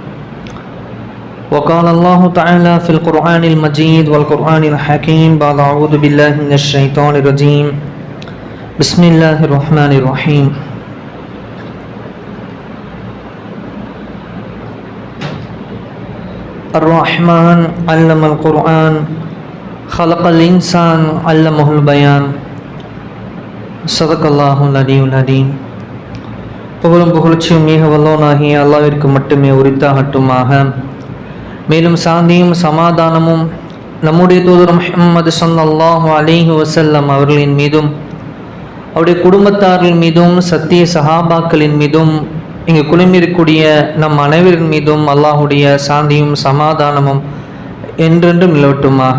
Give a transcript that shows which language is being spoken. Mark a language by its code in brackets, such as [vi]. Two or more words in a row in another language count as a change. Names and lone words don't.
[ar] وقال الله تعالى في القرآن المجيد والقرآن الحكيم بعد أعوذ بالله من الشيطان الرجيم بسم الله الرحمن الرحيم. الرحمن علم القرآن خلق الإنسان علمه البيان صدق الله العلي العظيم. [ta] புகழும் புகழ்ச்சியும் மிக வல்லோனாகிய அல்லாஹ்விற்கு மட்டுமே உரித்தாகட்டுமாக. மேலும் சாந்தியும் சமாதானமும் நம்முடைய தூதர் முஹம்மது [ar] صلى الله عليه وسلم [ta] அவர்களின் மீதும் அவருடைய குடும்பத்தார்கள் மீதும் சத்திய சஹாபாக்களின் மீதும் இங்கு குழுமிருக்கூடிய நம் அனைவரின் மீதும் அல்லாஹுடைய சாந்தியும் சமாதானமும் என்றென்றும் நிலவட்டுமாக.